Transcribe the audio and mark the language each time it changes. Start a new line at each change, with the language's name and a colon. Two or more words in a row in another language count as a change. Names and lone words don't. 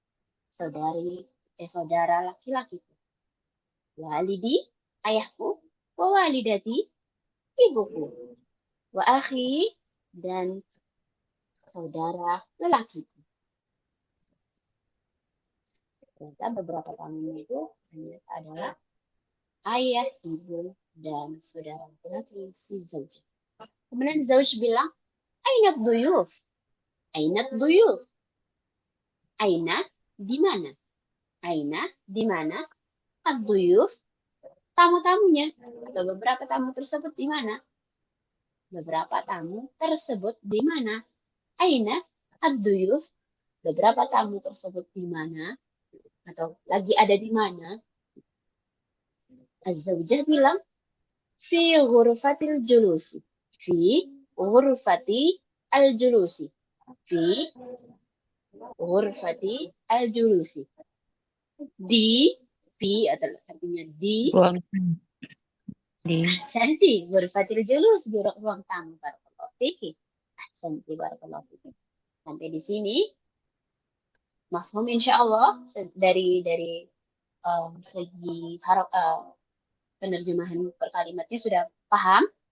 Indonesian: saudara laki-lakiku, walidi ayahku,
Arabic: ووالدتي
Indonesian: ibuku,
Arabic: وأخي
Indonesian: dan saudara lelakiku. Ternyata beberapa tamunya itu adalah ayah, ibu, dan saudara laki-laki si Zauj. Kemudian Zauj bilang,
Arabic: أين ضيوف? أين ضيوف؟ أين
Indonesian: di mana? Aina di mana? Ad-duyuf tamu-tamunya atau beberapa tamu tersebut di mana? Beberapa tamu tersebut di mana?
Arabic: أين الضيوف?
Indonesian: Beberapa tamu tersebut di mana? Atau lagi ada di mana? Az-zawjah bilang,
Arabic: في غرفة الجلوس. في غرفة الجلوس. في غرفة الجلوس.
Indonesian: Di, fi atau artinya di, Ruang di santi,
Arabic: غرفة الجلوس,
Indonesian: ruang tamu.
Arabic: بارك الله فيك.
Indonesian: Santi,
Arabic: بارك الله فيك.
Indonesian: Sampai di sini,
Arabic: مفهوم إن شاء الله
Indonesian: dari segi penerjemahan per kalimatnya sudah paham.